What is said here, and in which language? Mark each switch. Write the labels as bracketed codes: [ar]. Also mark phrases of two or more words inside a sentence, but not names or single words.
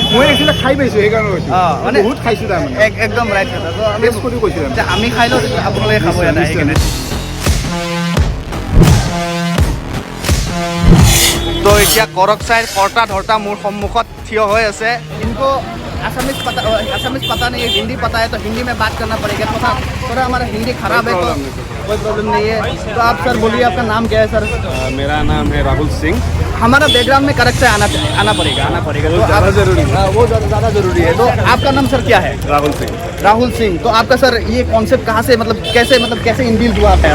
[as] মই একচুৱেলি খাই পাইছোঁ সেইকাৰণে কৈছোঁ মানে বহুত খাইছোঁ তাৰমানে একদম ৰাইট কথা তো আমি টেষ্ট কৰি কৈছোঁ আমি খাই লওঁ আপোনালোকে খাব ইয়াতে আহি কিনে তো এতিয়া কৰক চাইৰ কৰ্তা ধৰ্তা মোৰ সন্মুখত থিয় হৈ আছে কিন্তু [hi] आसामीज पता नहीं है हिंदी पता है तो हिंदी में बात करना पड़ेगा थोड़ा हमारा हिंदी खराब है तो कोई प्रॉब्लम नहीं है तो आप सर बोलिए आपका नाम क्या है सर मेरा नाम है राहुल सिंह हमारा बैकग्राउंड में करेक्ट से आना पड़ेगा तो ज़्यादा जरूरी है वो ज़्यादा जरूरी है तो आपका नाम सर क्या है राहुल सिंह तो आपका सर ये कॉन्सेप्ट कहाँ से मतलब कैसे इनबिल्ड हुआ है